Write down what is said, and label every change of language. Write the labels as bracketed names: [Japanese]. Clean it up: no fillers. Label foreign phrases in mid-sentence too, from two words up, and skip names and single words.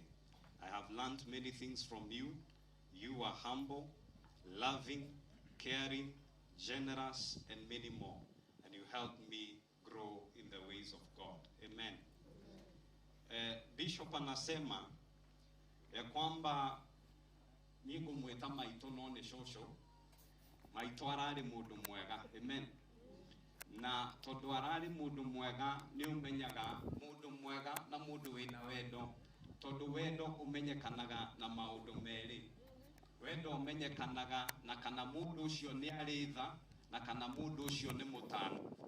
[English] I have learned many things from you. You are humble, loving, caring, generous, and many more. And you helped me grow in the ways of God. [Kikuyu] Amen. Bishop [Swahili] anasema ya kwamba [Kikuyu] nigo mweta maito none shosho, maito arari mundu mwega. Amen. Na tondu arari mundu mwega ni umenyaga mundu mwega na mundu wina wendo. Tondu wendo umenyekanaga na maundu meri. Wendo umenyekanaga na kana mundu ucio ni aritha na kana mundu ucio ni mutano.